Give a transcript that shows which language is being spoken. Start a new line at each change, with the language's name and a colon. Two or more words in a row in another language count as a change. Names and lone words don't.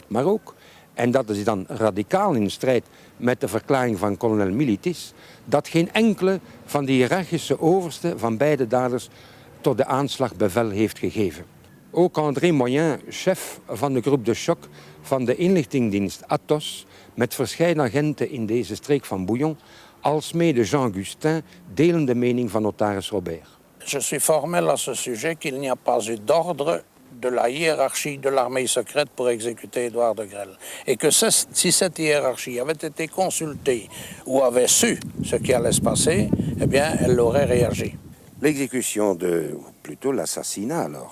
Dutch: Maar ook, en dat is dan radicaal in strijd met de verklaring van kolonel Militis, dat geen enkele van de hiërarchische oversten van beide daders tot de aanslag bevel heeft gegeven. Ook André Moyen, chef van de groep de choc van de inlichtingdienst Athos, met verscheiden agenten in deze streek van Bouillon, alsmede Jean Gustin, delen de mening van notaris Robert.
French: Je suis formel à ce sujet qu'il n'y a pas eu d'ordre de la hiérarchie de l'armée secrète pour exécuter Édouard de Grelle. Et que si cette hiérarchie avait été consultée ou avait su ce qui allait se passer, eh bien, elle aurait réagi. L'exécution ou plutôt l'assassinat alors,